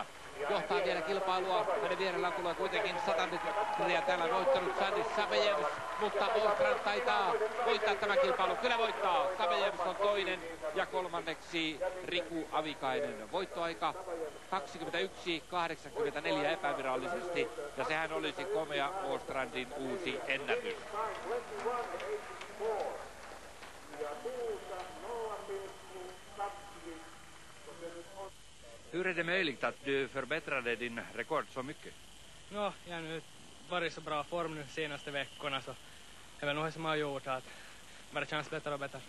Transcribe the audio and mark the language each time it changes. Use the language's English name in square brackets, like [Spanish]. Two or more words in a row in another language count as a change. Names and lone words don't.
[Finnish] Johtaa vielä kilpailua, hänen vierellään tulee kuitenkin 100 metriä täällä voittanut Sandy Sabejevs, mutta Åstrand taitaa voittaa tämän kilpailun. Kyllä voittaa, Sabejevs on toinen ja kolmanneksi Riku Avikainen. Voittoaika 21.84 epävirallisesti ja sehän olisi komea Åstrandin uusi ennätys. [Swedish] Hur är det möjligt att du förbättrade din rekord så mycket? No, jag har nu varit så bra form nu senaste veckorna så det är väl något som har gjort att bara känns bättre och bättre.